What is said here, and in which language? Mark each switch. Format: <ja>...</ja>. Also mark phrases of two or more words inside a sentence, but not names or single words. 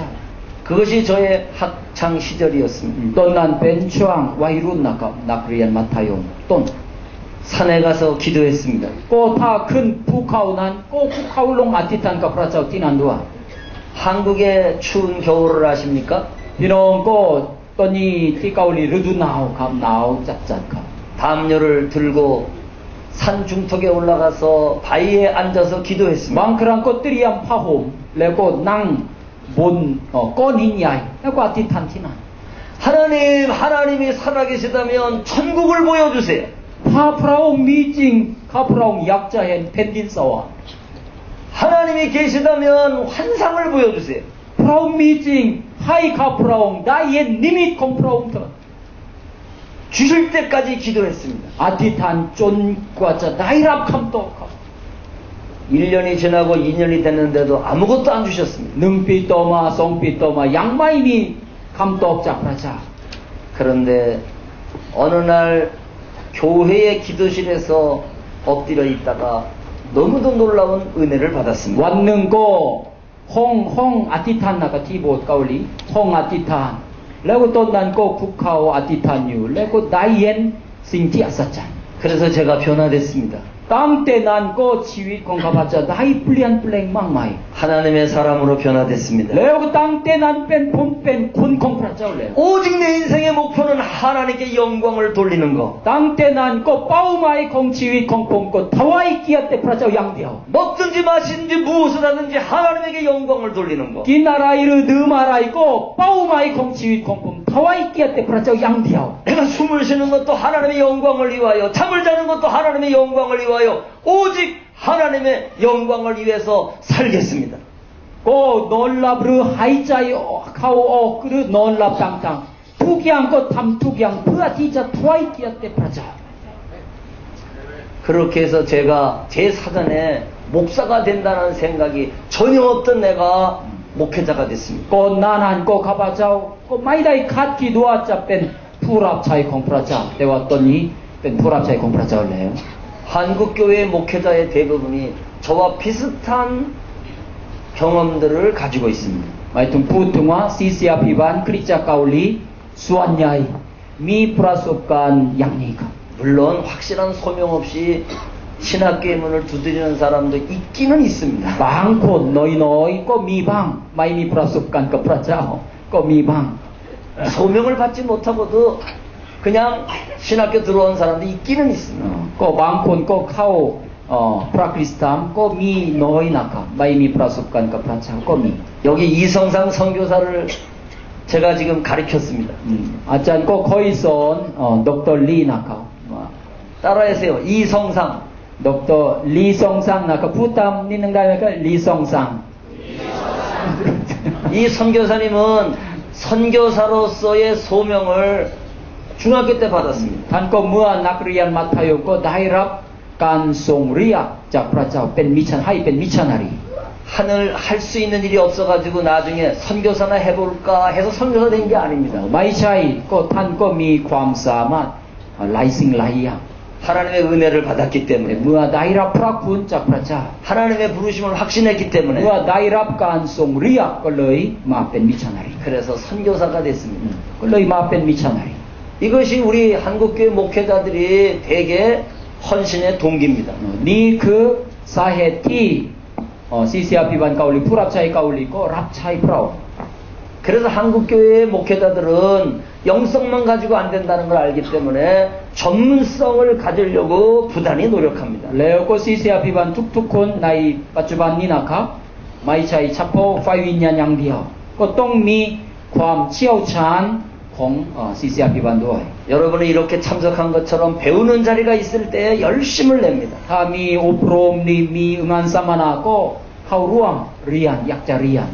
<ko>그것이 저의 학창 시절이었습니다. 떤난 벤추앙 와이룬 나가 나그리안 마타용 돈. 산에 가서 기도했습니다. 다 큰 푸카우난 푸카울롱 아티탄가 프라자우 티난두아. 한국의 추운 겨울을 아십니까?</ko> <th>이런 ตอนนี้ที่เกาหลีฤดูหนาวครับหนาวจัดๆครับ</th> <ko>담요를 들고 산 중턱에 올라가서 바위에 앉아서 기도했습니다.</ko> <th>บางครั้งก็เตรียมผ้าห่มแล้วก็นั่งบนก้อนหินใหญ่แล้วก็อธิษฐานที่นั่น</th> <ko>하나님이 살아계시다면 천국을 보여주세요.</ko> <th>ถ้าพระองค์มีจริงข้าพระองค์อยากจะเห็นแผ่นดินสวรรค์</th> <ko>하나님이 계시다면 환상을 보여주세요.</ko> <th>พระองค์มีจริงให้ข้าพระองค์ได้เห็นนิมิตของพระองค์เถิด</th> <ko>주실 때까지 기도했습니다.</ko> <th>อธิษฐานจนกว่าจะได้รับคำตอบครับ</th> <ko>1년이 지나고 2년이 됐는데도 아무것도 안 주셨습니다.</ko> <th>1 ปีต่อมา2 ปีต่อมายังไม่มีคำตอบจากพระเจ้า</th> <ko>그런데 어느 날 교회의 기도실에서 엎드려 있다가 너무도 놀라운 은혜를 받았습니다.</ko> <th>วันหนึ่งก็ห้องอธิษฐานนะครับที่โบสถ์เกาหลีห้องอธิษฐานแล้วก็ตอนนั้นก็คุกเข่าอธิษฐานอยู่แล้วก็ได้เห็นสิ่งที่อัศจรรย์</th> <ko>그래서 제가 변화됐습니다.</ko> <th>ตั้งแต่นั้นก็ชีวิตของข้าพเจ้าได้เปลี่ยนแปลงมากมาย</th> <ko>하나님의 사람으로 변화됐습니다.</ko> <th>แล้วก็ตั้งแต่นั้นผมเป็นคนของพระเจ้าแล้ว</th> <ko>오직 내 인생의 목표는 하나님께 영광을 돌리는 것.</ko> <th>ตั้งแต่นั้นก็เป้าหมายของชีวิตของผมก็ถวายเกียรติแด่พระเจ้าอย่างเดียว</th> <ko>먹든지 마시든지 무엇을 하든지 하나님에게 영광을 돌리는 것.</ko> <th>กินอะไรหรือดื่มอะไรก็เป้าหมายของชีวิตของผมถวายเกียรติแด่พระเจ้าอย่างเดียว</th> <ko>내가 숨을 쉬는 것도 하나님의 영광을 위하여, 잠을 자는 것도 하나님의 영광을 위하여, 오직 하나님의 영광을 위해서 살겠습니다.</ko> <th>ก็นอนหลับหรือหายใจเข้าออกหรือนอนหลับต่างๆทุกอย่างก็ทำทุกอย่างเพื่อที่จะถวายเกียรติแด่พระเจ้า</th> <ko>그렇게 해서 제가 제 사전에 목사가 된다는 생각이 전혀 없던 내가 목회자가 됐습니다.</ko> <th>ก่อนหน้านั้นก็ข้าพเจ้าก็ไม่ได้คาดคิดว่าจะเป็นผู้รับใช้ของพระเจ้าแต่ว่าตอนนี้เป็นผู้รับใช้ของพระเจ้าแล้ว</th> <ko>한국교회 목회자의 대부분이 저와 비슷한 경험들을 가지고 있습니다.</ko> <th>หมายถึงพูดถึงว่าศิษยาภิบาลคริสตจักรเกาหลีส่วนใหญ่มีประสบการณ์อย่างนี้ครับ</th> <ko>물론 확실한 소명 없이 신학교의 문을 두드리는 사람도 있기는 있습니다.</ko> <th>บางคนน้อยๆก็มีบ้างไม่มีประสบการณ์กับพระเจ้าก็มีบ้าง</th> <ko>소명을 받지 못하고도 그냥 신학교 들어온 사람도 있기는 있습니다.</ko> <th>ก็บางคนก็เข้าพระคริสต์ธรรมก็มีน้อยนะครับไม่มีประสบการณ์กับพระเจ้าก็มี</th> <ko>여기 이성상 선교사를 제가 지금 가르쳤습니다.</ko> <th>อาจารย์ก็เคยสอนดร.ลีนะครับ</th> <ko>따라하세요. 이성상.</ko> <th>ดร. ลีซองซังนะครับพูดตามนิดนึงได้ไหมครับลีซองซัง</th> <ko>이 선교사님은 선교사로서의 소명을 중학교 때 받았습니다.</ko> <th>ท่านก็เมื่อนักเรียนมัธยมก็ได้รับการส่งเรียกจากพระเจ้าเป็นมิชชันให้เป็นมิชชันนารี</th> <ko>하늘 할 수 있는 일이 없어가지고 나중에 선교사나 해볼까 해서 선교사 된 게 아닙니다.</ko> <th>ไม่ใช่ก็ท่านก็มีความสามารถหลายสิ่งหลายอย่าง</th> <ko>하나님의 은혜를 받았기</ko> <th>แต่</th> <ko>때문에</ko> <th>เมื่อได้รับพระคุณจากพระเจ้า</th> <ko>하나님의 부르심을 확신했기</ko> <th>เมื่อ</th> <ko>때문에</ko> <th>ได้รับการส่งเรียกก็เลยมาเป็นมิชชันนารี</th> <ko>그래서 선교사가 됐습니다.</ko> <th>ก็เลยมาเป็นมิชชันนารี</th> <ko>이것이 우리 한국교회 목회자들이 대개 헌신의 동기입니다.</ko> <th>นี่คือสาเหตุที่ศิษยาภิบาลเกาหลีผู้รับใช้เกาหลีก็รับใช้พระองค์</th> <ko>그래서 한국교회 목회자들은 영성만 가지고 안 된다는 걸 알기 때문에 전문성을 가지려고 부단히 노력합니다.</ko> <th>แล้วก็ศิษยาภิบาลทุกๆคนในปัจจุบันนี้นะครับไม่ใช่เฉพาะไฟวิญญาณอย่างเดียวก็ต้องมีความเชี่ยวชาญของศิษยาภิบาลด้วย</th> <ko>여러분이 이렇게 참석한 것처럼 배우는 자리가 있을 때 열심을 냅니다.</ko> <th>ถ้ามีอบรมนี่มีงานสัมมนาก็เข้าร่วมเรียนอยากจะเรียน</th>